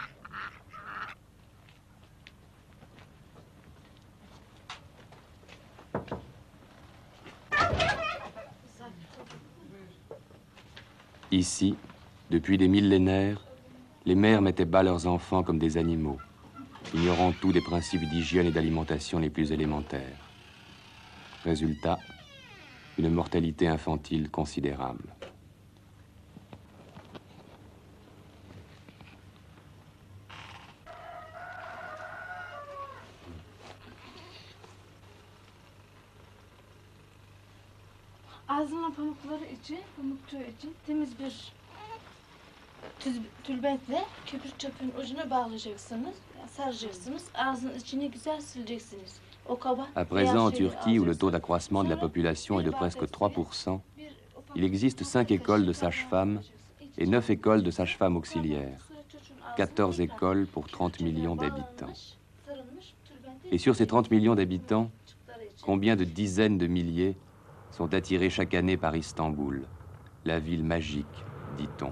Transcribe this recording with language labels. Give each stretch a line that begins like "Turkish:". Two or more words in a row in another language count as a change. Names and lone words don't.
French: Ici, depuis des millénaires, les mères mettaient bas leurs enfants comme des animaux, ignorant tout des principes d'hygiène et d'alimentation les plus élémentaires. Résultat, une mortalité infantile considérable.
Turkish: Ağzına pamukları için, pamukçuğu için temiz bir tülbentle köpük çöpün ucuna bağlayacaksınız, saracaksınız, ağzının içini güzel sileceksiniz.
French: À présent, en Turquie, où le taux d'accroissement de la population est de presque 3%, il existe 5 écoles de sages-femmes et 9 écoles de sages-femmes auxiliaires. 14 écoles pour 30 millions d'habitants. Et sur ces 30 millions d'habitants, combien de dizaines de milliers sont attirés chaque année par Istanbul, la ville magique, dit-on.